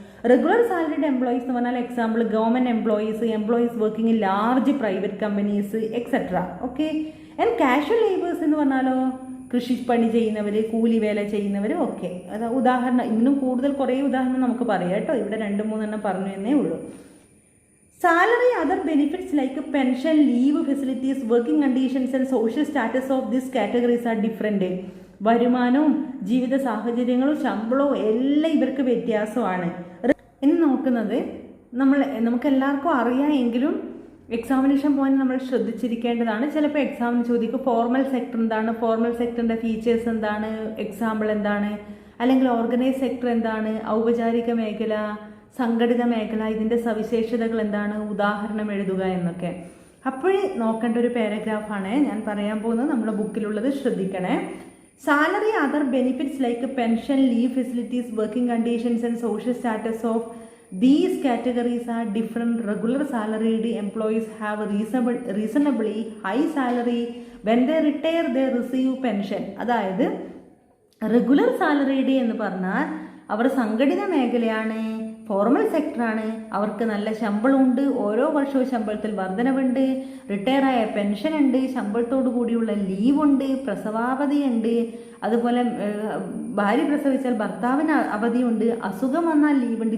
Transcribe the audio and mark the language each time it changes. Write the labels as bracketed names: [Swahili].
[English] regular salaried employees [Malayalam] എന്ന് പറഞ്ഞാൽ [English] Example government employees working in large private companies etcetera. Okay. And casual labours [Malayalam] എന്ന് പറഞ്ഞാലോ കൃഷിപ്പണി ചെയ്യുന്നവർ, കൂലിവേല ചെയ്യുന്നവർ. ഓക്കെ, അത് ഉദാഹരണം. ഇന്നും കൂടുതൽ കുറേ ഉദാഹരണം നമുക്ക് പറയാം കേട്ടോ. ഇവിടെ 2-3 പറഞ്ഞു എന്നേ ഉള്ളൂ. [English] Salary, other benefits like pension, leave facilities, working conditions and social status of these categories are different. [Malayalam] വരുമാനവും ജീവിത സാഹചര്യങ്ങളും ശമ്പളവും എല്ലാം ഇവർക്ക് വ്യത്യാസമാണ്. ഇനി നോക്കുന്നത് നമുക്കെല്ലാവർക്കും അറിയാമെങ്കിലും എക്സാമിനേഷൻ പോയിന്റ് നമ്മൾ ശ്രദ്ധിച്ചിരിക്കേണ്ടതാണ്. ചിലപ്പോൾ എക്സാമിന് ചോദിക്കും ഫോർമൽ സെക്ടർ എന്താണ്, ഫോർമൽ സെക്ടറിൻ്റെ ഫീച്ചേഴ്സ് എന്താണ്, എക്സാമ്പിൾ എന്താണ്, അല്ലെങ്കിൽ ഓർഗനൈസ് സെക്ടർ എന്താണ്, ഔപചാരിക മേഖല, സംഘടിത മേഖല, ഇതിൻ്റെ സവിശേഷതകൾ എന്താണ്, ഉദാഹരണം എഴുതുക എന്നൊക്കെ. അപ്പോഴേ നോക്കേണ്ട ഒരു പാരഗ്രാഫാണ് ഞാൻ പറയാൻ പോകുന്നത്. നമ്മുടെ ബുക്കിലുള്ളത് ശ്രദ്ധിക്കണേ. [English] Salary, other benefits like pension, leave facilities, working conditions and social status of these categories are different. Regular salaried employees have reasonably high salary. When they retire, they receive pension. [Malayalam] അതായത് റെഗുലർ സാലറീഡ് എന്ന് പറഞ്ഞാൽ അവർ സംഘടിത മേഖലയാണ്. Formal സെക്ടറാണ്. അവർക്ക് നല്ല ശമ്പളമുണ്ട്, ഓരോ വർഷവും ശമ്പളത്തിൽ വർധനവുണ്ട്, റിട്ടയറായ പെൻഷൻ ഉണ്ട്, ശമ്പളത്തോടു കൂടിയുള്ള ലീവുണ്ട്, പ്രസവാവധിയുണ്ട്, അതുപോലെ ഭാര്യ പ്രസവിച്ചാൽ ഭർത്താവിന് അവധിയുണ്ട്, അസുഖം വന്നാൽ ലീവുണ്ട്.